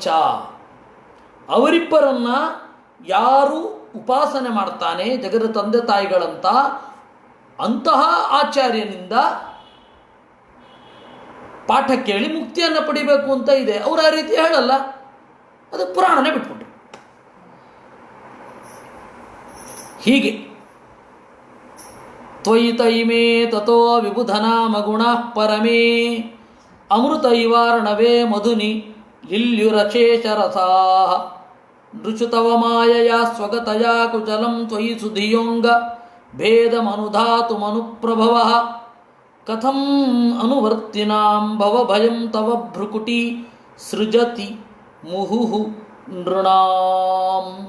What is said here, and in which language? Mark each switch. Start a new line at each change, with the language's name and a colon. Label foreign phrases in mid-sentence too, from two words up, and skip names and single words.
Kannada: ಅವರಿಬ್ಬರನ್ನು ಯಾರು ಉಪಾಸನೆ ಮಾಡ್ತಾನೆ, ಜಗದ ತಂದೆ ತಾಯಿಗಳಂತ, ಅಂತಹ ಆಚಾರ್ಯನಿಂದ ಪಾಠ ಕೇಳಿ ಮುಕ್ತಿಯನ್ನು ಪಡಿಬೇಕು ಅಂತ ಇದೆ. ಅವರು ಆ ರೀತಿ ಹೇಳಲ್ಲ, ಅದು ಪುರಾಣನೇ ಬಿಟ್ಬಿಟ್ರು.
Sanskrit: ಹೀಗೆ ತ್ವಯಿ ತೈಮೇ ತಥೋ ವಿಬುಧನಾಮ ಗುಣಃ ಪರಮೇ ಅಮೃತ ಇವಾರ್ಣವೇ ಮಧುನಿ ಲಿಲ್ಯುರಶೇಷರಸಾಃ ನೃಚುತವ ಮಾಯಯ ಸ್ವಗತಯ ಕುಚಲಂ ತ್ವಯಿ ಸುಧಿಯೋಂಗ ಭೇದಮನುಧಾತುಮನುಪ್ರಭವಃ ಕಥಂ ಅನುವರ್ತಿನಾಂ ಭವಭಯಂ ತವ ಭ್ರುಕುಟಿ ಸೃಜತಿ ಮುಹುಹು ನೃಣಾಂ.